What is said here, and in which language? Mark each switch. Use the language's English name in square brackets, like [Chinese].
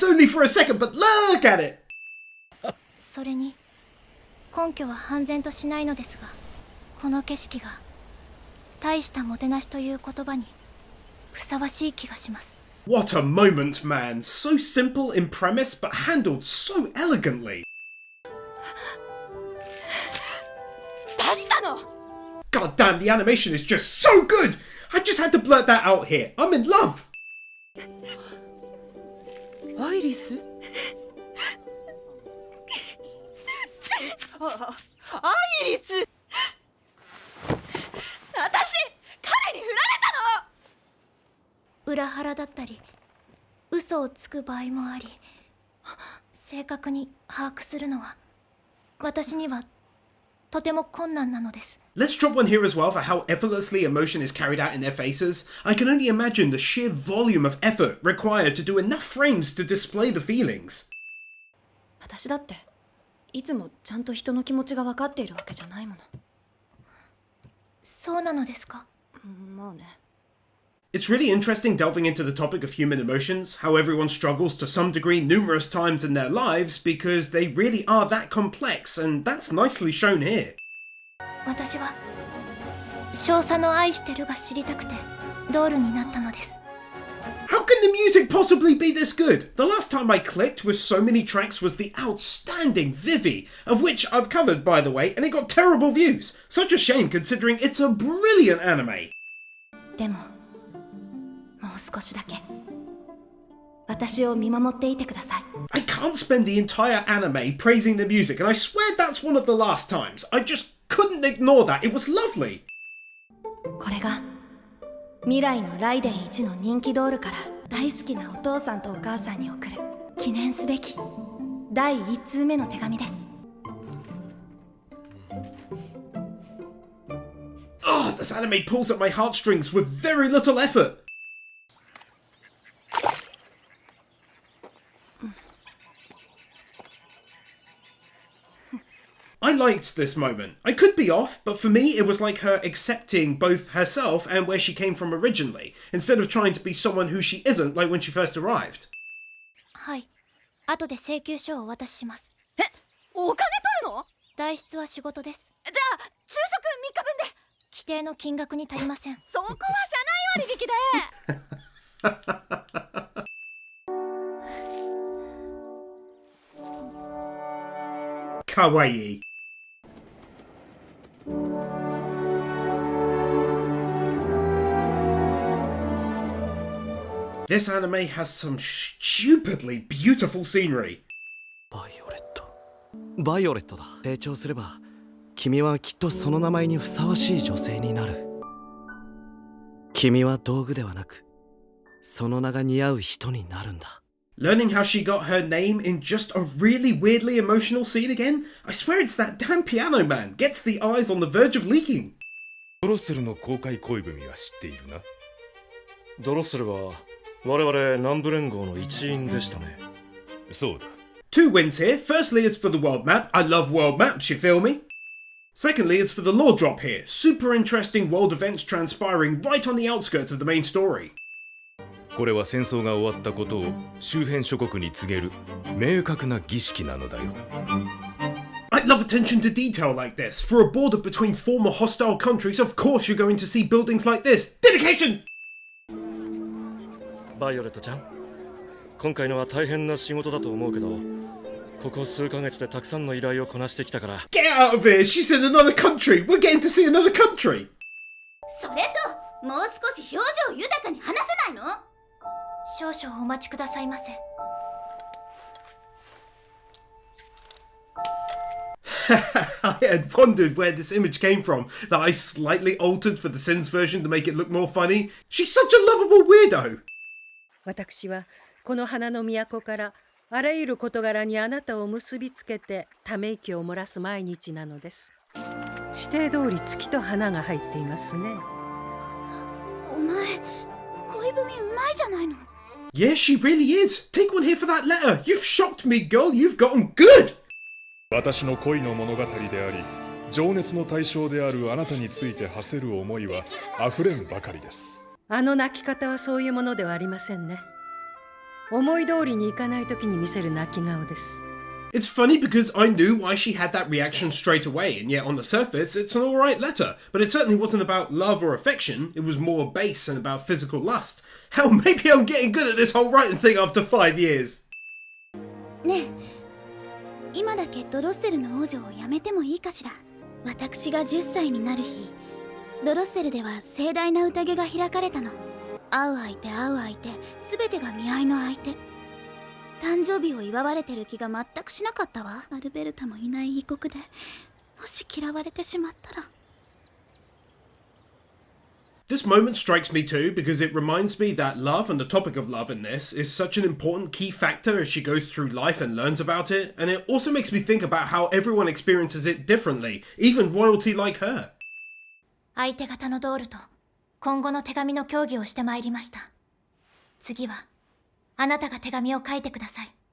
[English] It's only for a second, but look at it! [Japanese] それに根拠は判然としないのですがこの景色が大したもてなしという言葉にふさわしい気がします [English] What a moment, man. So simple in premise, but handled so elegantly. [Japanese] 出したの [English] God damn, the animation is just so good! I just had to blurt that out here. I'm in love! [Japanese] アイリスアイリス私彼に振られたの裏腹だったり嘘をつく場合もあり正確に把握するのは私にはとても困難なのです [English] Let's drop one here as well for how effortlessly emotion is carried out in their faces. I can only imagine the sheer volume of effort required to do enough frames to display the feelings. [Japanese] 私だっていつもちゃんと人の気持ちが分かっているわけじゃないものそうなのですかまあね [English] It's really interesting delving into the topic of human emotions, how everyone struggles to some degree numerous times in their lives because they really are that complex, and that's nicely shown here. [Japanese] 私は少佐の愛してるが知りたくてドールになったのです [English] How can can the music possibly be this good? The last time I clicked with so many tracks was the outstanding Vivi, of which I've covered by the way, and it got terrible views. Such a shame considering it's a brilliant anime. [Japanese] でももう少しだけ私を見守っていてください。 [English] I can't spend the entire anime praising the music, and I swear that's one of the last times. I just couldn't ignore that. It was lovely. [Japanese] これが未来のライデン1の人気ドールから大好きなお父さんとお母さんに送る記念すべき第1通目の手紙です。 [English] Oh, this anime pulls at my heartstrings with very little effort. I liked this moment. I could be off, but for me it was like her accepting both herself and where she came from originally, instead of trying to be someone who she isn't like when she first arrived. [Japanese] はい、後で請求書をお渡しします。え、お金取るの？代筆は仕事です。じゃあ昼食3日分で。規定の金額に足りません。そこは社内割引で。 [English] Kawaii. This anime has some stupidly beautiful scenery. [Japanese] バイオレットだ。成長すれば君はきっとその名前にふさわしい女性になる。君は道具ではなくその名が似合う人になるんだ。 [English] Learning how she got her name in just a really weirdly emotional scene again? I swear it's that damn piano man. Gets the eyes on the verge of leaking. [Japanese] ドロッセルの公開恋文は知っているな。ドロッセルは我々南部連合の一員でしたね。そうだ。 [English] Two wins here. Firstly, it's for the world map. I love world maps, you feel me? Secondly, it's for the lore drop here. Super interesting world events transpiring right on the outskirts of the main story. [Japanese] これは戦争が終わったことを周辺諸国に告げる明確な儀式なのだよ。 [English] I love attention to detail like this. For a border between former hostile countries, of course you're going to see buildings like this. Dedication! [Japanese] バイオレットちゃん、今回のは大変な仕事だと思うけど、ここ数ヶ月でたくさんの依頼をこなしてきたから。 [English] Get out of here! She's in another country! We're getting to see another country! [Japanese] それともう少し表情豊かに話せないの？少々お待ちくださいませ。 [English] I had wondered where this image came from, that I slightly altered for the Sins version to make it look more funny. She's such a lovable weirdo! [Japanese] 私はこの花の都からあらゆる事柄にあなたを結びつけてため息を漏らす毎日なのです。指定通り月と花が入っていますね。お前、恋文うまいじゃないの。 [English] Yeah, she really is. Take one here for that letter. You've shocked me, girl. You've gotten good. [Japanese] 私の恋の物語であり、情熱の対象であるあなたについて馳せる思いは溢れんばかりです。あの泣き方はそういうものではありませんね。思い通りにいかないときに見せる泣き顔です。 [English] It's funny because I knew why she had that reaction straight away, and yet on the surface, it's an alright letter. But it certainly wasn't about love or affection, it was more base and about physical lust. Hell, maybe I'm getting good at this whole writing thing after 5 years. [Japanese] ねえ、今だけドロッセルの王女をやめてもいいかしら。私が10歳になる日、ドロッセルでは盛大な宴が開かれたの。会う相手全てが見合いの相手。誕生日を祝われてる気が全くしなかったわ。アルベルタもいない異国でもし嫌われてしまったら。 [English] This moment strikes me too because it reminds me that love and the topic of love in this is such an important key factor as she goes through life and learns about it, and it also makes me think about how everyone experiences it differently, even royalty like her. [Japanese] 相手方のドールと今後の手紙の協議をしてまいりました。次はあなたが手紙を書いてください。